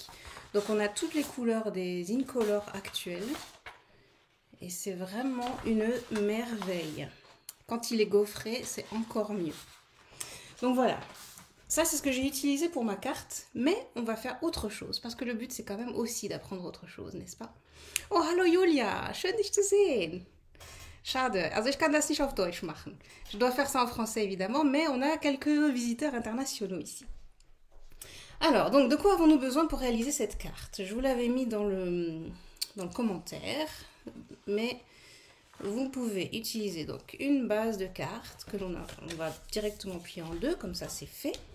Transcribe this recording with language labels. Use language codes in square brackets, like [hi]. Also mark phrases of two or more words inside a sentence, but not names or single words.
[fr] Donc on a toutes les couleurs des Incolor actuels. Et c'est vraiment une merveille. Quand il est gaufré, c'est encore mieux. Donc voilà. Ça, c'est ce que j'ai utilisé pour ma carte, mais on va faire autre chose, parce que le but, c'est quand même aussi d'apprendre autre chose, n'est-ce pas? [de] Oh, hallo Julia, schön dich zu sehen. Schade, also ich kann das nicht auf Deutsch machen. [fr] Je dois faire ça en français, évidemment, mais on a quelques visiteurs internationaux ici. Alors, donc, de quoi avons-nous besoin pour réaliser cette carte? Je vous l'avais mis dans le commentaire, mais vous pouvez utiliser donc une base de cartes que on va directement plier en deux, comme ça c'est fait.